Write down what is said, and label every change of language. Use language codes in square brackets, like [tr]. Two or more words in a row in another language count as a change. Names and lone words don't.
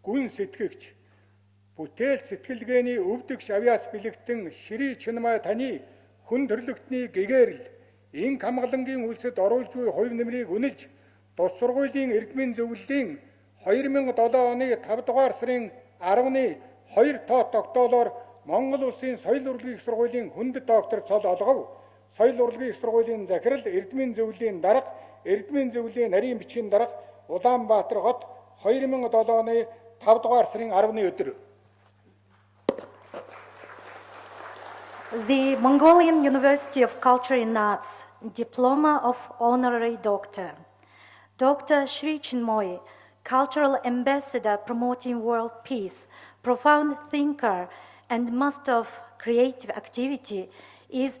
[mn] гүн сэтгэгч, бүтээл сэтгэлгээний өвдөг шавьяас бэлэгтэн Шри Chinmoy таны хүн төрлөختний гэгээрл ин хамгаалангийн үйлсэд оруулж буй хувь нэмрийг үнэлж тус сургуулийн эрдмийн зөвлөлийн 2007 оны 5 дугаар сарын 10-ны 2 тоо тогтоолоор Монгол Улсын соёл урлагийн их сургуулийн хүнд доктор цол олгов. Соёл урлагийн их сургуулийн захирал эрдмийн зөвлөлийн дарга, эрдмийн зөвлөлийн нарийн бичгийн дарга Ulaanbaatar хот 2007 оны 5 дугаар сарын 10-ны өдөр. [en] The Mongolian University of Culture and Arts Diploma of Honorary Doctor. Dr. Sri Chinmoy, Cultural Ambassador promoting world peace, profound thinker and master of creative activity, is